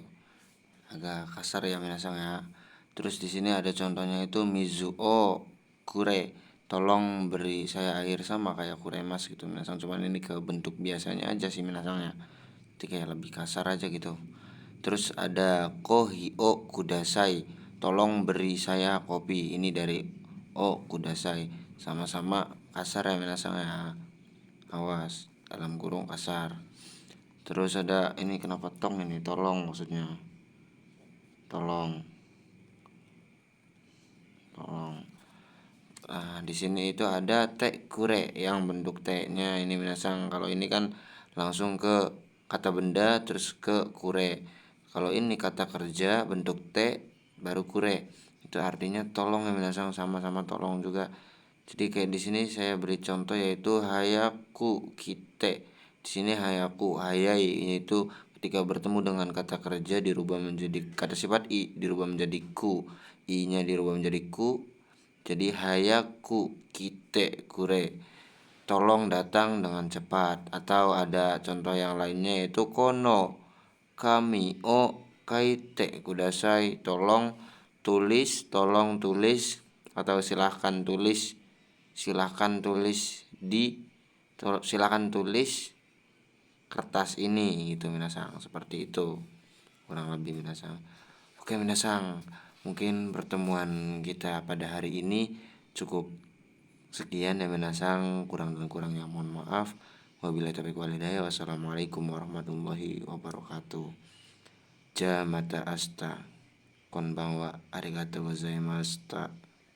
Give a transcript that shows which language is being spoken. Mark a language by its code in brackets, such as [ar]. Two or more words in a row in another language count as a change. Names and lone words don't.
[id] Agak kasar ya minasang ya. Terus di sini ada contohnya itu [ja] 水をくれ, [id] tolong beri saya air, sama kayak kuremas gitu minasang, cuman ini ke bentuk biasanya aja sih minasang ya. Jadi kayak lebih kasar aja gitu. Terus ada [ja] コーヒーをください, [id] tolong beri saya kopi. Ini dari [ja] をください, [id] sama-sama kasar ya minasang ya. Awas, dalam kurung kasar. Terus ada ini, kenapa tong ini, tolong maksudnya. Tolong. Di sini itu ada [ja] てくれ [id] yang bentuk T-nya ini minasang. Kalau ini kan langsung ke kata benda terus ke kure. Kalau ini kata kerja bentuk T baru kure. Itu artinya tolong ya minasang, sama-sama tolong juga. Jadi kayak di sini saya beri contoh yaitu [ja] 早く来て. [id] Di sini [ja] 早く 早い [id] yaitu ketika bertemu dengan kata kerja dirubah menjadi kata sifat i dirubah menjadi ku, i-nya dirubah menjadi ku. Jadi [ja] 早く来てくれ, [id] tolong datang dengan cepat. Atau ada contoh yang lainnya yaitu [ja] この紙を書いてください, [id] tolong tulis atau silahkan tulis silahkan tulis kertas ini gitu minasang, seperti itu kurang lebih minasang. Oke minasang, mungkin pertemuan kita pada hari ini cukup sekian ya minasang, kurang dan kurangnya mohon maaf. [ar] وبالله التوفيق والهداية. والسلام عليكم ورحمة الله وبركاته. [ja] じゃ また 明日 こんばんは ありがとうございました.